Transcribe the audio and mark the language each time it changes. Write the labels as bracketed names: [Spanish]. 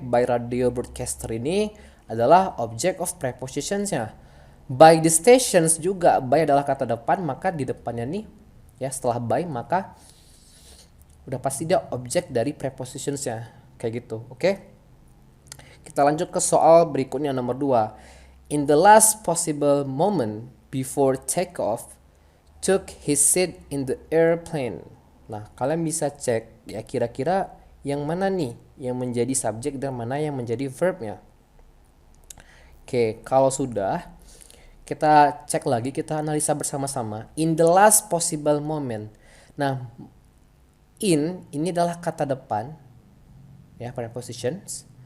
[English] By radio broadcaster [Indonesian] ini adalah object of prepositionsnya. [English] By the stations [Indonesian] juga by adalah kata depan, maka di depannya nih ya setelah by maka udah pasti dia objek dari prepositionsnya kayak gitu. Oke. Kita lanjut ke soal berikutnya nomor 2. [English] In the last possible moment before takeoff, took his seat in the airplane. [Indonesian] Nah, kalian bisa cek ya kira-kira yang mana nih yang menjadi subjek dan mana yang menjadi verbnya. Oke, kalau sudah kita cek lagi, kita analisa bersama-sama. [English] In the last possible moment. [Indonesian] Nah, ini adalah kata depan ya, prepositions.